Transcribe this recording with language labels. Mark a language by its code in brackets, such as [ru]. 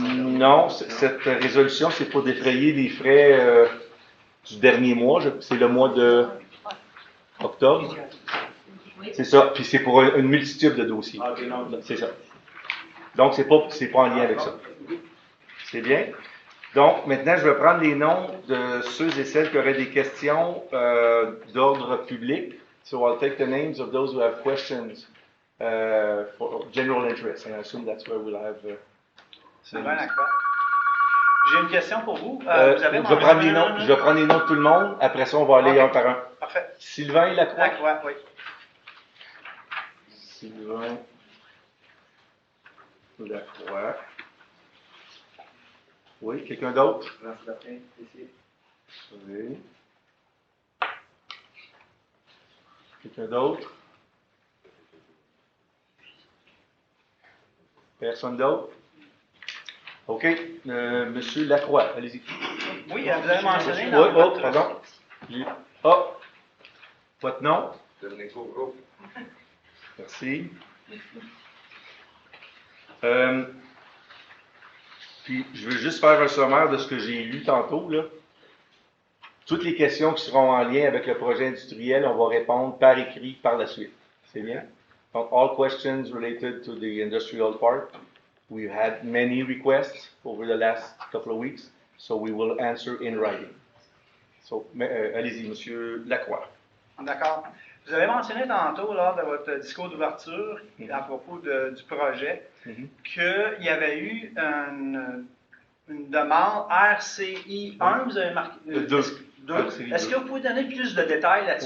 [fr] Non, cette résolution, c'est pour défrayer les frais du dernier mois. C'est le mois de octobre. Oui. C'est ça. Puis c'est pour une multitude de dossiers. Ah, ok, non. C'est ça. Donc, c'est pas en lien avec ça. C'est bien. Donc, maintenant, je vais prendre les noms de ceux et celles qui auraient des questions d'ordre public. [en] So, I'll take the names of those who have questions for general interest. And I assume that's where we'll have... [fr] Sylvain Lacroix. J'ai une question pour vous. Vous avez je vais prendre les noms de tout le monde. Après ça, on va aller un par un. Parfait. Sylvain Lacroix. Lacroix, oui. Sylvain Lacroix. Oui, quelqu'un d'autre? Jean-Sébastien, ici. Oui. Quelqu'un d'autre? Personne d'autre? OK. Monsieur Lacroix, allez-y. Oui, vous avez mentionné Oui, dans votre... pardon. Ah, votre nom? Dominique Bourreau. Merci. Puis, je veux juste faire un sommaire de ce que j'ai lu tantôt, là. Toutes les questions qui seront en lien avec le projet industriel, on va répondre par écrit par la suite. C'est bien? Donc, [en] all questions related to the industrial part. We've had many requests over the last couple of weeks, so we will answer in writing. [fr] So, allez-y, Monsieur Lacroix. D'accord. Vous avez mentionné tantôt, lors de votre discours d'ouverture, à propos du projet, qu'il y avait eu une demande RCI 1, vous avez marqué... 2. Est-ce que vous pouvez donner plus de détails là-dessus?